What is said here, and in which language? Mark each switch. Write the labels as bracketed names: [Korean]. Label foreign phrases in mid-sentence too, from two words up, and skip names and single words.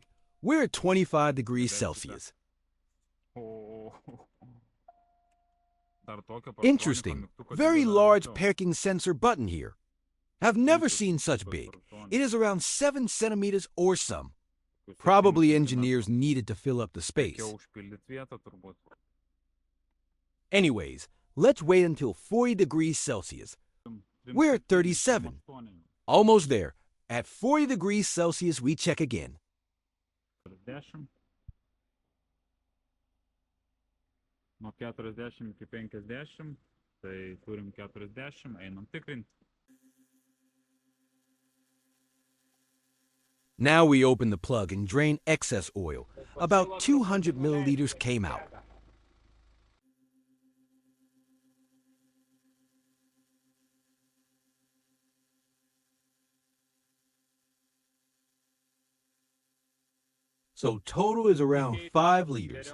[English] We're at 25 degrees Celsius. Interesting. Very large parking sensor button here. I've never seen such big. It is around 7 centimeters or some. Probably engineers needed to fill up the space. [Lithuanian] Reikėjo užpildyti vietą turbūt. [English] Anyways, let's wait until 40 degrees Celsius. We're at 37. Almost there. At 40 degrees Celsius, we check again. 40. [Lithuanian] Nuo 40 iki 50, tai turim 40, einam tikrinti. [English] Now we open the plug and drain excess oil. About 200 milliliters came out. So total is around 5 liters.